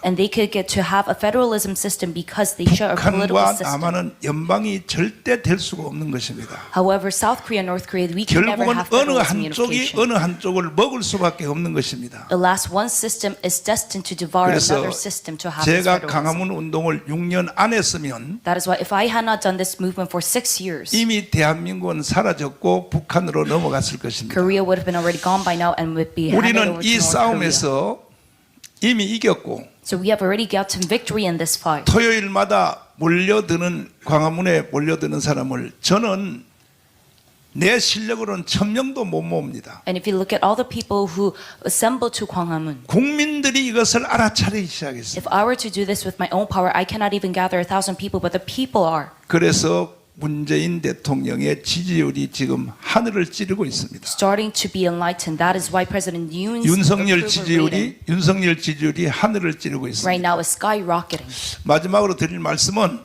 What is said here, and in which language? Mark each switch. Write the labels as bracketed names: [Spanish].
[English] And they could get to have a federalism system because they share a political [Korean] 북한과 [English] system. [Korean] 남한은 연방이 절대 될 수가 없는 것입니다. [English] However, South Korea and North Korea, we can never [Korean] 결국은 [English] have [Korean] 어느 [English] federalism [Korean] 한쪽이 [English] unification. [Korean] 어느 한쪽을 먹을 수밖에 없는 것입니다. [English] The last one system is destined to devour [Korean] 그래서 [English] another system to have this [Korean] 제가 [English] federalism. [Korean] 강화문 운동을 6년 안 했으면 [English] That is why if I had not done this movement for 6 years, [Korean] 이미 대한민국은 사라졌고 북한으로 넘어갔을 것입니다. [English] Korea would have been already gone by now and would be handed [Korean] 우리는 [English] over to [Korean] 이 [English] North Korea. [Korean] 싸움에서 이미 이겼고 [English] So we have already gotten victory in this fight. [Korean] 토요일마다 몰려드는 광화문에 몰려드는 사람을 저는 내 실력으로는 1000명도 못 모읍니다. [English] And if you look at all the people who assemble to Gwanghwamun, [Korean] 국민들이 이것을 알아차리기 시작했어요. [English] if I were to do this with my own power, I cannot even gather 1,000 people, but the people are. [Korean] 그래서 문재인 대통령의 지지율이 지금 하늘을 찌르고 있습니다. [English] Starting to be enlightened. That is why President Yoon's [Korean] 윤석열 [English] approval rating [Korean] 지지율이 하늘을 찌르고 [English] right [Korean] 있습니다. [English] now is skyrocketing. [Korean] 마지막으로 드릴 말씀은